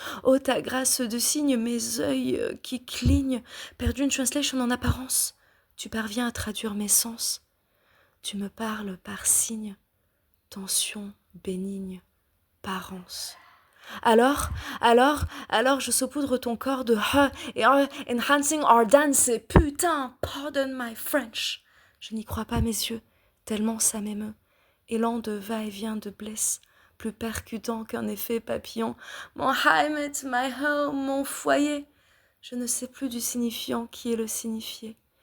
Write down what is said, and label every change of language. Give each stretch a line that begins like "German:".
French: Oh, ta grâce de signe, mes œils qui clignent, perdu une translation en apparence. Tu parviens à traduire mes sens. Tu me parles par signe, tension bénigne, parence. Alors, je saupoudre ton corps de et
English: enhancing our dance.
French: Putain,
English: pardon my French.
French: Je n'y crois pas mes yeux, tellement ça m'émeut. Élan de va-et-vient de blesse, plus percutant qu'un effet papillon. Mon Heimat,
English: my home,
French: mon foyer. Je ne sais plus du signifiant qui est le signifié.